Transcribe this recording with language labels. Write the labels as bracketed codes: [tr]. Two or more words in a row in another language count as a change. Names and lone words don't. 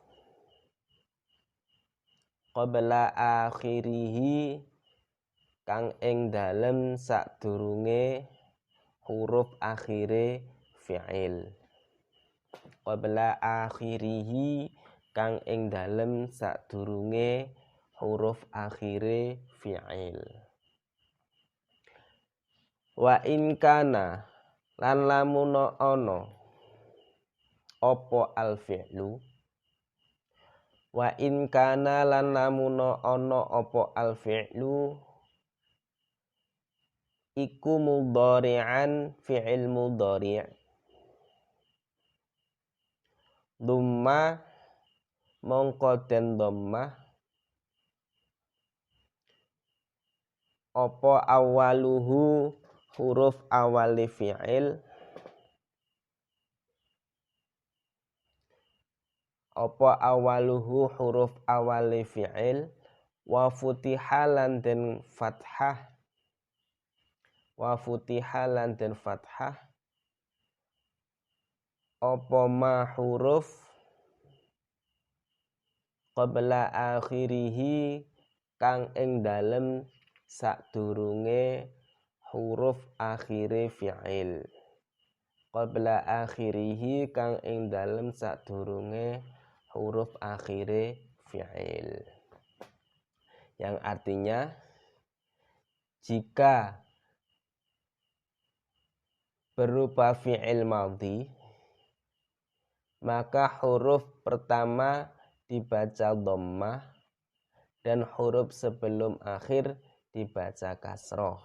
[ar] qabla akhirihi [jv] kang ing dalem sadurunge huruf akhire fi'il, [ar] qabla akhirihi [jv] kang ing dalem sadurunge huruf akhire fi'il. [ar] Wa in kana [jv] lan lamun ana apa [ar] al fi'lu, wa in kana [jv] lan lamun ana apa [ar] al fi'lu [jv] iku [ar] mudhari'an fi'il mudhari', [jv] dhamma mongko den dhammah apa awaluhu huruf awali fi'il, apa awaluhu huruf awali fi'il, [ar] wa futiha [jv] lan den fathah, [ar] wa futiha [jv] lan den fathah apa ma huruf [ar] qabla akhirihi [jv] kang ing dalem sadurunge huruf akhire fi'il, [ar] qabla akhirihi [jv] kang ing dalem sadurunge huruf akhire fi'il. [id] Yang artinya jika berupa fi'il madhi maka huruf pertama dibaca dhammah dan huruf sebelum akhir dibaca kasroh.